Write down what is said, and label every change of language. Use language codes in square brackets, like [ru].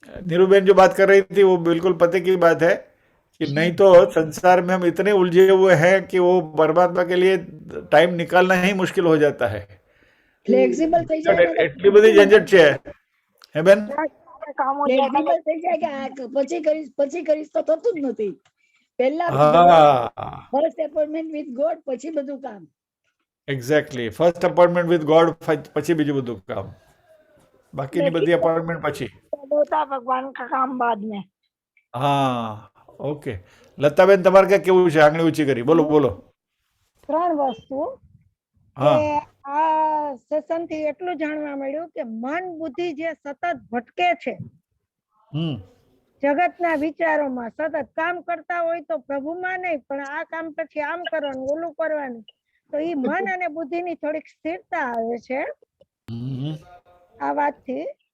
[hi] नीरूबेन जो बात कर रही थी वो बिल्कुल पते की बात है कि नहीं तो संसार में हम इतने उलझे हुए हैं कि वो परमात्मा के लिए टाइम निकालना ही मुश्किल हो जाता है। [gu] ફ્લેક્સિબલ થઈ જાય ને તો એટલી બધી ઝંઝટ છે હે બેન? ફ્લેક્સિબલ થઈ જાય કે આ પછી કરીશ તો થતું જ નથી. પહેલા હા, [en] first appointment with God, [gu] પછી બધું કામ. [en] exactly, first appointment with God, [gu] પછી બીજું બધું કામ, બાકીની બધી અપોઇન્ટમેન્ટ પછી। [hi] होता भगवान का काम बाद में। हाँ, ओके। [gu] लताबेन તમારે क्या કેવું છે? આંગળી ઊંચી કરી, બોલો બોલો। ત્રણ વસ્તુ હા, કે આ સેશનથી એટલું જાણવા મળ્યું કે મન બુદ્ધિ જે સતત ભટકે છે જગતના વિચારોમાં, સતત કામ કરતા હોય તો પ્રભુમાં નહીં પણ આ કામ પછી આમ કરવાનું, ઓલું કરવાનું, તો ઈ મન અને બુદ્ધિની થોડીક સ્થિરતા આવે છે આ વાતથી।